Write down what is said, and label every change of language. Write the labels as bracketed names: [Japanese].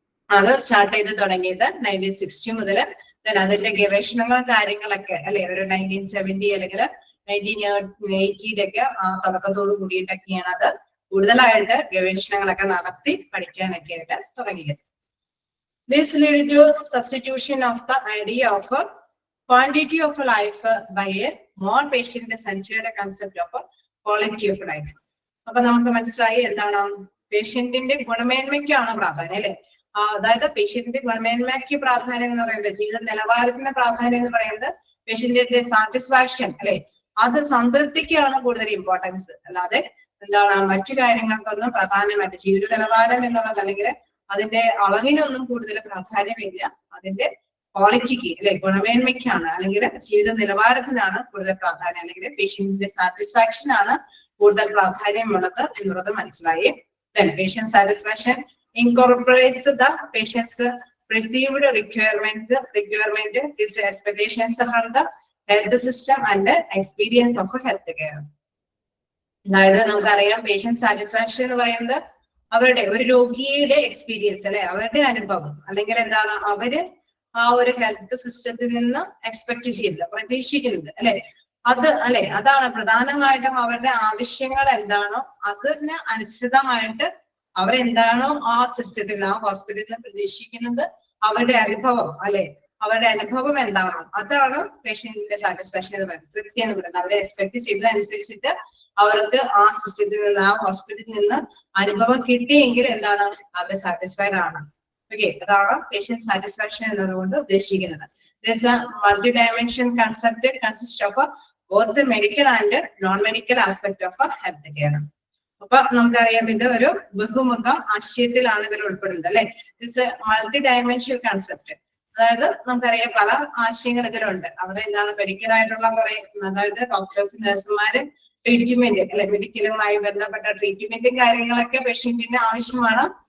[Malayalam] അത് സ്റ്റാർട്ട് ചെയ്ത് തുടങ്ങിയത് 1960 മുതൽ. അതിന്റെ ഗവേഷണങ്ങളും കാര്യങ്ങളൊക്കെ അല്ലെ ഒരു 1970 അല്ലെങ്കിൽ 1980 ആ തുടക്കത്തോട് കൂടിയിട്ടൊക്കെയാണ് അത് കൂടുതലായിട്ട് ഗവേഷണങ്ങളൊക്കെ നടത്തി പഠിക്കാനൊക്കെ ആയിട്ട് തുടങ്ങിയത്. [English] This led to substitution of the idea of quantity of life by a more patient-centered concept of quality of life. [Malayalam] അപ്പൊ നമുക്ക് മനസ്സിലായി എന്താണ് പേഷ്യന്റിന്റെ ഗുണമേന്മയ്ക്കാണ് പ്രാധാന്യം അല്ലെ. അതായത് പേഷ്യന്റിന്റെ ഗുണമേന്മയ്ക്ക് പ്രാധാന്യം എന്ന് പറയുന്നത്, ജീവിത നിലവാരത്തിന്റെ പ്രാധാന്യം എന്ന് പറയുന്നത് പേഷ്യന്റിന്റെ സാറ്റിസ്ഫാക്ഷൻ അല്ലെ, അത് സംതൃപ്തിക്കാണ് കൂടുതൽ ഇമ്പോർട്ടൻസ്. അല്ലാതെ എന്താണ് മറ്റു കാര്യങ്ങൾക്കൊന്നും പ്രധാനമായിട്ട് ജീവിത നിലവാരം എന്നുള്ളത് അല്ലെങ്കിൽ അതിന്റെ അളവിനൊന്നും കൂടുതൽ പ്രാധാന്യമില്ല. അതിന്റെ ക്വാളിറ്റിക്ക് അല്ലെ ഗുണമേന്മയ്ക്കാണ് അല്ലെങ്കിൽ ജീവിത നിലവാരത്തിനാണ് കൂടുതൽ പ്രാധാന്യം, അല്ലെങ്കിൽ പേഷ്യന്റിന്റെ സാറ്റിസ്ഫാക്ഷൻ ആണ് കൂടുതൽ പ്രാധാന്യമുള്ളത് എന്നുള്ളത് മനസ്സിലായി. [English] Then patient satisfaction incorporates the patient's perceived requirement, his expectations from the health system and the experience of health care. [Malayalam] അതായത് നമുക്കറിയാം പേഷ്യന്റ് സാറ്റിസ്ഫാക്ഷൻ എന്ന് പറയുന്നത് അവരുടെ ഒരു രോഗിയുടെ എക്സ്പീരിയൻസ് അല്ലെ, അവരുടെ അനുഭവം, അല്ലെങ്കിൽ എന്താണ് അവര് ആ ഒരു ഹെൽത്ത് സിസ്റ്റത്തിൽ നിന്ന് എക്സ്പെക്ട് ചെയ്യുന്നത്, പ്രതീക്ഷിക്കുന്നത് അല്ലെ, അത് അല്ലെ അതാണ് പ്രധാനമായിട്ടും അവരുടെ ആവശ്യങ്ങൾ എന്താണോ അതിന് അനുസൃതമായിട്ട് അവരെന്താണോ ആ സിസ്റ്റത്തിൽ ആ ഹോസ്പിറ്റലിൽ പ്രതീക്ഷിക്കുന്നത്, അവരുടെ അനുഭവം അല്ലെ, അവരുടെ അനുഭവം എന്താണോ അതാണ് പേഷ്യന്റിന്റെ സാറ്റിസ്ഫാക്ഷൻ എന്ന് പറയുന്നത്, തൃപ്തി എന്ന് പറയുന്നത്. അവരെ എക്സ്പെക്ട് ചെയ്തതനുസരിച്ചിട്ട് അവർക്ക് ആ സിസ്റ്റത്തിൽ നിന്ന് ആ ഹോസ്പിറ്റലിൽ നിന്ന് അനുഭവം കിട്ടിയെങ്കിൽ എന്താണ് അവർ സാറ്റിസ്ഫൈഡ് ആണ്. ഓക്കെ, അതാണ് പേഷ്യന്റ് സാറ്റിസ്ഫാക്ഷൻ എന്നതുകൊണ്ട് ഉദ്ദേശിക്കുന്നത്. [English] This multi-dimension concept consists of both the medical and non-medical aspect of health care. [Malayalam] അപ്പൊ നമുക്കറിയാം ഇത് ഒരു ബഹുമുഖ ആശയത്തിലാണ് ഇതിൽ ഉൾപ്പെടുന്നത് അല്ലെ. [English] this multi dimension concept, [Malayalam] അതായത് നമുക്കറിയാം പല ആശയങ്ങൾ ഇതിലുണ്ട്. അവിടെ എന്താണ് മെഡിക്കൽ ആയിട്ടുള്ള കുറെ, അതായത് ഡോക്ടേഴ്സ് നഴ്സുമാര് ട്രീറ്റ്മെന്റ് അല്ലെ, മെഡിക്കലുമായി ബന്ധപ്പെട്ട ട്രീറ്റ്മെന്റും കാര്യങ്ങളൊക്കെ പേഷ്യന്റിന് ആവശ്യമാണ്.